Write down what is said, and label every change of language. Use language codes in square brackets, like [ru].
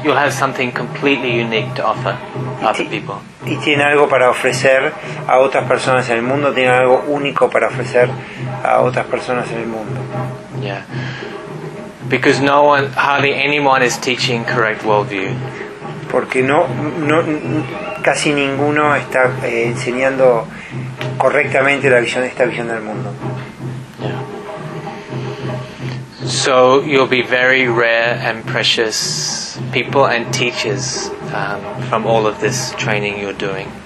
[en] You'll have something completely unique to offer other people. [es] Y tiene algo para ofrecer a otras personas en el mundo. Tiene algo único para ofrecer a otras personas en el mundo. [en] Yeah. Because no one, hardly anyone, is teaching correct worldview. [es] Porque no casi ninguno está enseñando correctamente esta visión del mundo. [en] Yeah. So you'll be very rare and precious people and teachers from all of this training you're doing.